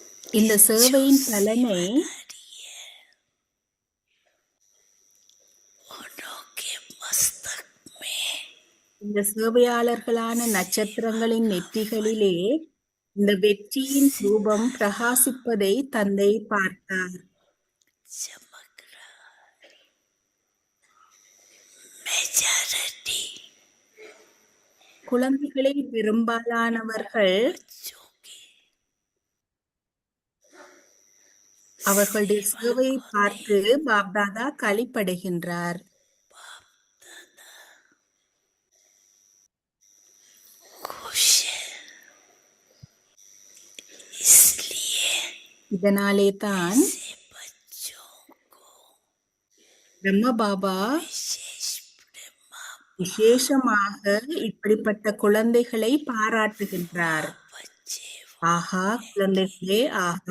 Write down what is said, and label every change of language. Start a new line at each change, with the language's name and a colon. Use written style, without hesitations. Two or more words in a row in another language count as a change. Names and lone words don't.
Tamil: இந்த
Hindi: इस जो
Tamil: சேவையின் பலனை
Hindi: सेवादारी है उनके मस्तक में
Tamil: இந்த சேவையாளர்களான நட்சத்திரங்களின் நெற்றிகளிலே இந்த வெற்றியின் ரூபம் பிரகாசிப்பதை தந்தை பார்த்தார்.
Hindi: चमक रहा मेजॉरिटी
Tamil: குழந்தைகளில் பெரும்பாலானவர்கள்
Hindi: बच्चों की
Tamil: அவர்களுடைய
Hindi: सेवा
Tamil: சேவையை
Hindi: को
Tamil: பார்த்து
Hindi: देख
Tamil: பாப்தாதா களிப்படைகின்றார்.
Hindi: खुश है इसलिए
Tamil: இதனாலே தான்
Hindi: ऐसे बच्चों को
Tamil: பிரம்ம பாபா
Hindi: विशेष प्रेमा
Tamil: விசேஷமாக இப்படிப்பட்ட குழந்தைகளை பாராட்டுகின்றார்.
Hindi: बच्चे
Tamil: ஆஹா குழந்தைகளே, ஆஹா!